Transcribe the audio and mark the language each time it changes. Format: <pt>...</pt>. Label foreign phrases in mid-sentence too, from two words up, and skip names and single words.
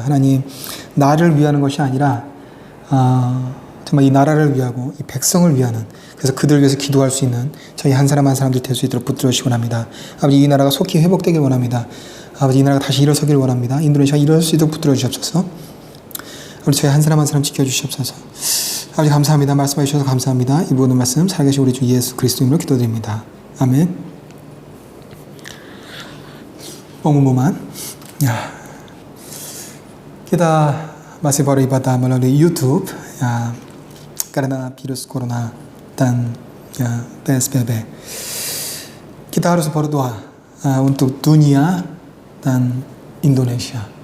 <ko>하나님, 나를 위하는 것이 아니라 정말 이 나라를 위하고 이 백성을 위하는, 그래서 그들을 위해서 기도할 수 있는 저희 한 사람 한 사람들 될 수 있도록 붙들어 주시기 원합니다. 아버지, 이 나라가 속히 회복되길 원합니다. 아버지, 이 나라가 다시 일어서길 원합니다. 인도네시아가 일어설 수 있도록 붙들어 주시옵소서. 아버지, 저희 한 사람 한 사람 지켜주시옵소서. 아버지, 감사합니다. 말씀해 주셔서 감사합니다. 이 모든 말씀 살아계신 우리 주 예수 그리스도 이름으로 기도드립니다. 아멘.</ko> <id>pengumuman. Ya. Kita masih beribadah melalui YouTube ya, karena virus corona dan ya, PSBB. Kita harus berdoa untuk dunia dan Indonesia.</id>